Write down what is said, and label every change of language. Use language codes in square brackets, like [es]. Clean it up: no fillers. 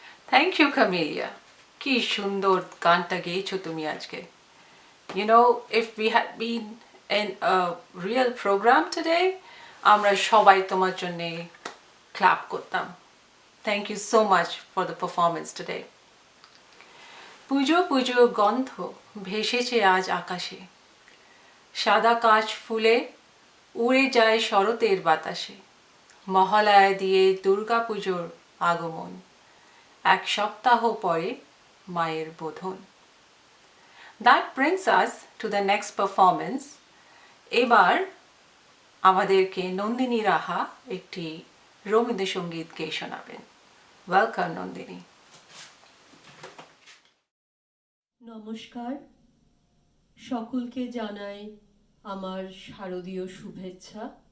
[en] thank you [bn] কামেলিয়া, কি সুন্দর গানটা গেয়েছো তুমি আজকে। [en] You know, if we had been in a real program today, [bn] আমরা সবাই তোমার জন্য ক্ল্যাপ করতাম। [en] Thank you so much for the performance today. [bn] পুজো পুজো গন্ধ ভেসেছে আজ আকাশে, সাদা কাশ ফুলে উড়ে যায় শরতের বাতাসে, মহালয়া দিয়ে দুর্গা পুজোর আগমন, এক সপ্তাহ পরে মায়ের বোধন। [en] That brings us to the next performance. [bn] এবার আমাদেরকে নন্দিনী রাহা একটি রবীন্দ্রসঙ্গীত গেয়ে শোনাবেন। [en] Welcome Nandini. [bn] নমস্কার, সকলকে জানাই আমার শারদীয় শুভেচ্ছা।